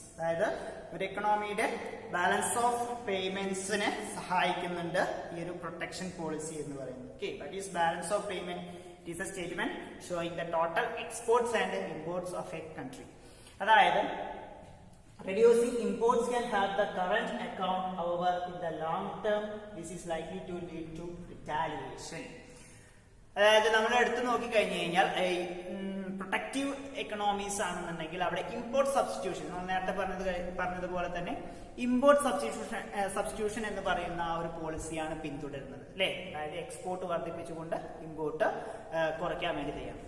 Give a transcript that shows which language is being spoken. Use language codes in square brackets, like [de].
[ml] അതായത് ഒരു എക്കണോമിയുടെ balance of പേയ്മെന്റ്സിനെ സഹായിക്കുന്നുണ്ട് ഈ ഒരു പ്രൊട്ടക്ഷൻ പോളിസി എന്ന് പറയുന്നത്. [en] Okay, that is balance of payment. It is a statement showing the total exports and imports of a country. അതായത് reducing imports can have the current account, however in the long term this is likely to lead to retaliation. [ml] അതായത് നമ്മൾ എടുത്തു നോക്കി കഴിഞ്ഞു കഴിഞ്ഞാൽ protective economies ആണെന്നുണ്ടെങ്കിൽ അവിടെ import substitution, നമ്മൾ നേരത്തെ പറഞ്ഞതുപോലെ തന്നെ ഇമ്പോർട്ട് സബ്സ്റ്റിറ്റ്യൂഷൻ എന്ന് പറയുന്ന ആ ഒരു പോളിസിയാണ് പിന്തുടരുന്നത് അല്ലെ. അതായത് എക്സ്പോർട്ട് വർദ്ധിപ്പിച്ചുകൊണ്ട് ഇമ്പോർട്ട് കുറയ്ക്കാൻ വേണ്ടി ചെയ്യാം.